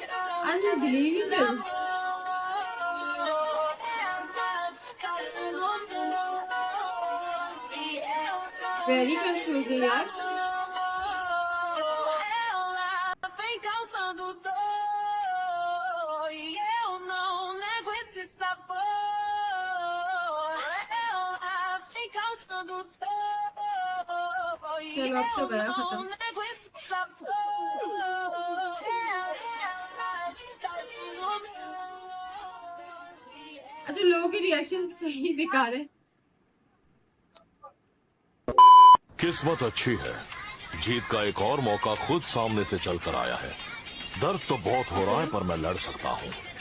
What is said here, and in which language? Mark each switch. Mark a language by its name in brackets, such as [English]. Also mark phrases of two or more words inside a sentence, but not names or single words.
[English] अनबिलीवेबल। very confusing यार। [Portuguese] Vem causando dor e eu não nego esse sabor. Ela vem causando dor e [Hindi] चलो अब तो [Portuguese] eu [Hindi] गया [Portuguese] não [Hindi] खत्म। [Portuguese] nego esse sabor. [Hindi] अच्छा लोगों के रिएक्शन सही दिखा रहे। किस्मत अच्छी है, जीत का एक और मौका खुद सामने से चल कर आया है। दर्द तो बहुत हो रहा है पर मैं लड़ सकता हूँ।